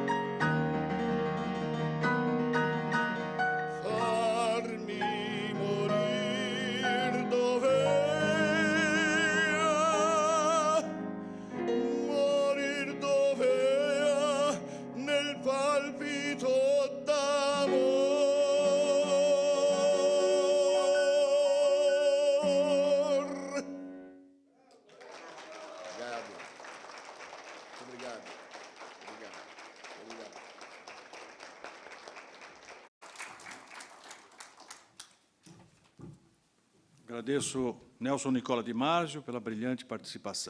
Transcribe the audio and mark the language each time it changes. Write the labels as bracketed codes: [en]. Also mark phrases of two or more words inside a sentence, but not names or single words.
[it] Farmi morir dovea nel palpito d'amor. [pt] Obrigado. Obrigado. Obrigado. Obrigado. Agradeço Nelson Nicola Di Marzio pela brilhante participação.